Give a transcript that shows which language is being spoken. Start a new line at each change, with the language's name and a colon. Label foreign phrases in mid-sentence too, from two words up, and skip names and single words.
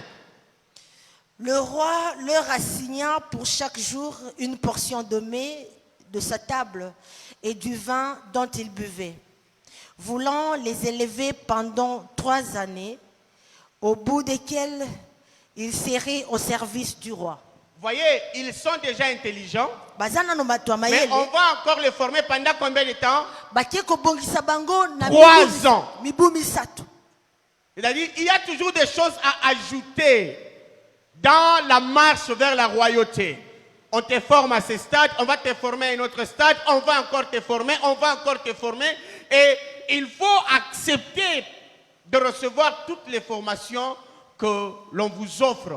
French: Le roi leur assigna pour chaque jour une portion de mets de sa table et du vin dont ils buvaient, voulant les élever pendant 3 années, au bout desquelles ils seraient au service du roi. Voyez, ils sont déjà intelligents,
Lingala: Bazana no bato ya
French: mais
Lingala: mayele,
French: on va encore les former pendant combien de temps?
Lingala: bakie kobongisa bango na
French: 3 ans.
Lingala: mibu misato.
French: C'est-à-dire, il y a toujours des choses à ajouter dans la marche vers la royauté. On te forme à ce stade, on va te former à un autre stade, on va encore te former, on va encore te former. Et il faut accepter de recevoir toutes les formations que l'on vous offre.